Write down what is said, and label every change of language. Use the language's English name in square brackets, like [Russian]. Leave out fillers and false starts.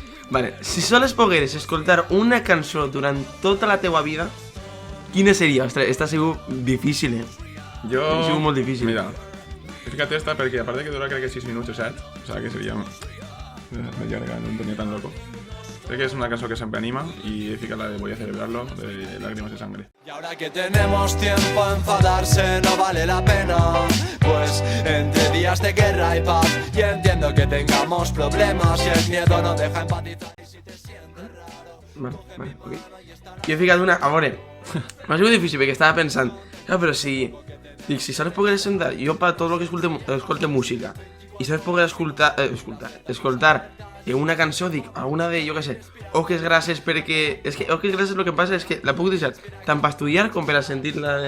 [Catalan] Vale, si sols pogueres escoltar una cançó durant tota la teua vida, quina seria? Ostres, està segur difícil, Jo... Ha sigut molt difícil. Mira, he ficat esta perquè a part de que dura crec que 6 minuts o 7, o sigui que seria més llarga, no tenia tan loco. Crec que és una cançó que sempre anima y he ficat la de Voy a celebrarlo, de Lágrimas de Sangre. [Spanish] Y ahora que tenemos tiempo a enfadarse no vale la pena, pues entre días de guerra y paz y entiendo que tengamos problemas y el miedo no deja empatizar y si te sientes raro. [Catalan] Vale, ok. Jo he ficat una... A veure, m'ha sigut difícil perquè estava pensant, però si... Dic, si sols pogueres sentar, jo per tot el que escolte música, i sols pogués escoltar una cançó, dic, alguna de, jo què sé, Oques Grasses perquè... És que Oques Grasses el que passa és que la puc deixar tant per estudiar com per a sentir-la de